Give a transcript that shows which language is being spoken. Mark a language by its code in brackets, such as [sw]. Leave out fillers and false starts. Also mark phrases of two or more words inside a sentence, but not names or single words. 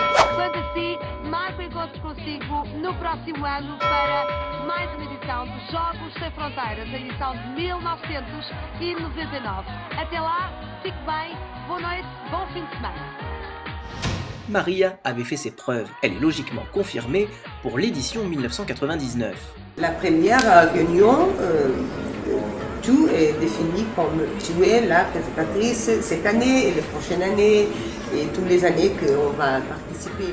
[pt] Quanto a si, marco encontros consigo no próximo ano para mais uma edição dos Jogos Sem Fronteiras, a edição de 1999. Até lá, fique bem, boa noite, bom fim de semana. [fr] Maria avait fait ses preuves. Elle est logiquement confirmée pour l'édition 1999. La première réunion, tout est défini comme tu es la présentatrice cette année et la prochaine année et toutes les années qu'on va participer.